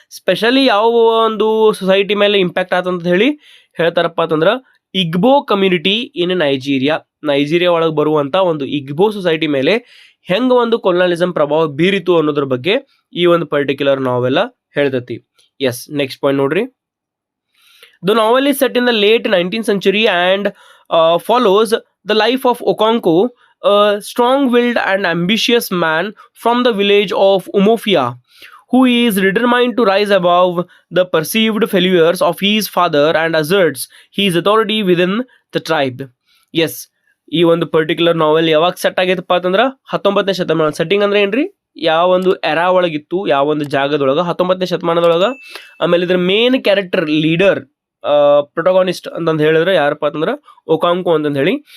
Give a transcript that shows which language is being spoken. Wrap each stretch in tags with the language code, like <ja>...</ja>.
<kn>Specially ಯಾವ ಒಂದು society ಮೇಲೆ ಇಂಪ್ಯಾಕ್ಟ್ ಆತಂತ ಹೇಳಿ ಹೇಳ್ತಾರಪ್ಪ ಅಂತಂದ್ರೆ, ಇಗ್ಬೋ ಕಮ್ಯುನಿಟಿ ಇನ್ ನೈಜೀರಿಯಾ ಒಳಗೆ ಬರುವಂಥ ಒಂದು ಇಗ್ಬೋ ಸೊಸೈಟಿ ಮೇಲೆ ಹೆಂಗೆ ಒಂದು ಕೊಲೊನಿಯಲಿಸಮ್ ಪ್ರಭಾವ ಬೀರಿತು ಅನ್ನೋದ್ರ ಬಗ್ಗೆ ಈ ಒಂದು ಪರ್ಟಿಕ್ಯುಲರ್ ನಾವೆಲ್ಲ ಹೇಳ್ತತಿ. ಎಸ್, ನೆಕ್ಸ್ಟ್ ಪಾಯಿಂಟ್ ನೋಡ್ರಿ.</kn> <en>The novel is set in the late 19th century and follows the life of Okonkwo, a strong-willed and ambitious man from the village of Umofia, who is determined to rise above the perceived failures of his father and asserts his authority within the tribe.</en> <kn>Yes, ಈ ಒಂದು particular ನಾವೆಲ್ ಯಾವಾಗ set ಆಗೈತಪ್ಪ ಅಂತಂದ್ರೆ 19ನೇ ಶತಮಾನ. Setting ಅಂದ್ರೆ ಏನ್ರಿ, ಯಾವ ಒಂದು era ಒಳಗಿತ್ತು, ಯಾವ ಒಂದು ಜಾಗದೊಳಗೆ 19ನೇ ಶತಮಾನದೊಳಗೆ. ಆಮೇಲೆ ಇದ್ರ ಮೇನ್ ಕ್ಯಾರೆಕ್ಟರ್, ಲೀಡರ್, ಪ್ರೊಟೋಗಾನಿಸ್ಟ್ ಅಂತಂದು ಹೇಳಿದ್ರೆ ಯಾರಪ್ಪ ಅಂತಂದ್ರೆ ಒಕಾಂಕೋ ಅಂತಂದು ಹೇಳಿ.</kn>